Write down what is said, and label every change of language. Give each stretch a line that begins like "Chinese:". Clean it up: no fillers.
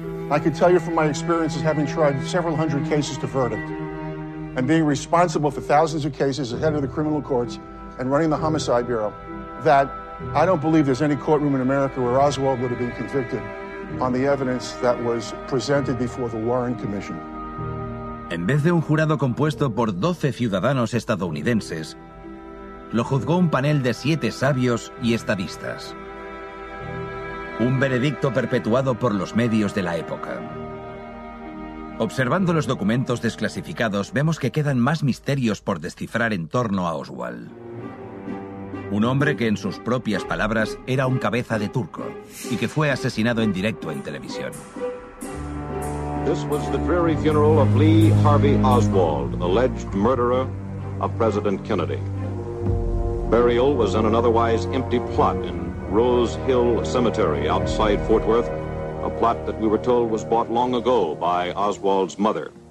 English: I can tell you from my experiences having tried several hundred cases to verdict and being responsible for thousands of cases as head of the criminal courts and running the Homicide Bureau that I don't believe there's any courtroom in America where Oswald would have been convicted on the evidence that was presented before the Warren Commission.
Spanish: En vez de un jurado compuesto por 12 ciudadanos estadounidenses, lo juzgó un panel de 7 sabios y estadistas. Un veredicto perpetuado por los medios de la época. Observando los documentos desclasificados, vemos que quedan más misterios por descifrar en torno a Oswald. Un hombre que, en sus propias palabras, era un cabeza de turco y que fue asesinado en directo en televisión.
English: This was the dreary funeral of Lee Harvey Oswald, alleged murderer of President Kennedy. Burial was in an otherwise empty plot in Rose Hill Cemetery outside Fort Worth, a plot that we were told was bought long ago by Oswald's mother.